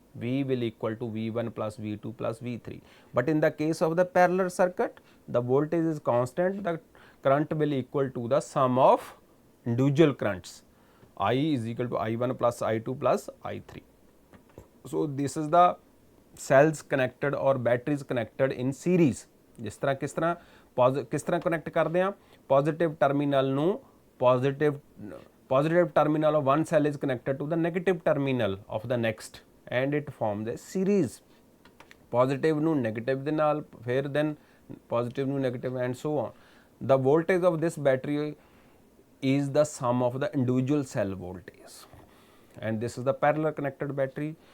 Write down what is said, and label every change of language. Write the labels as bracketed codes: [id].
[en] V will equal to V1 plus V2 plus V3. But in the case of the parallel circuit, the voltage is constant, the current will equal to the sum of individual currents. I is equal to I1 plus I2 plus I3. So this is the cells connected or batteries connected in series. [hi] जिस तरह किस तरह connect करते हैं? [en] Positive terminal ਨੂੰ positive terminal of one cell is connected to the negative terminal of the next, and it forms a series. Positive ਨੂੰ negative [pa] ਦੇ ਨਾਲ, ਫਿਰ [en] then positive ਨੂੰ negative, and so on. The voltage of this battery is the sum of the individual cell voltage, and this is the parallel connected battery.